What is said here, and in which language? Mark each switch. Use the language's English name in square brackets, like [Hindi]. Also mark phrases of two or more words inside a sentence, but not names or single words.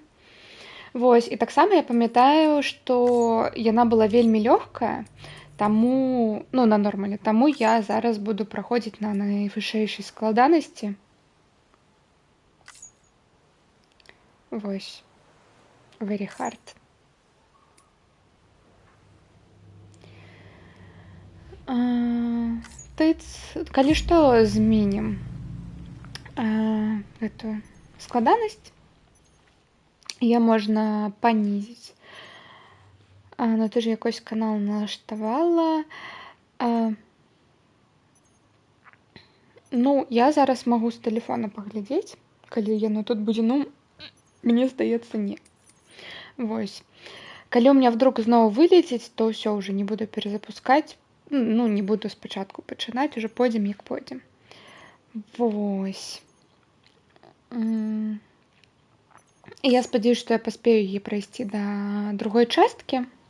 [Belarusian] Вось, і таксама я памятаю, што яна была вельмі лёгкая, таму, на нормале, таму я зараз буду праходзіць на найвышэйшай складанасці. Вось. [English] Very hard. [Belarusian] Калі што, зменім гэтую складанасць. Яе можна панізіць. [Ukrainian] На ты ж якось канал налаштавала. [Belarusian] Я зараз магу з тэлефона паглядзець, калі яно тут будзе, мне здаецца, не. Вось. Калі [Russian] у меня вдруг [Belarusian] зноў вылеціць, то ўсё ўжо не буду перезапускаць. Не буду спачатку пачынаць, уже пойдзем, як пойдзем. Вось. І я спадзяюся, што я паспею яе прайсці да другой часткі.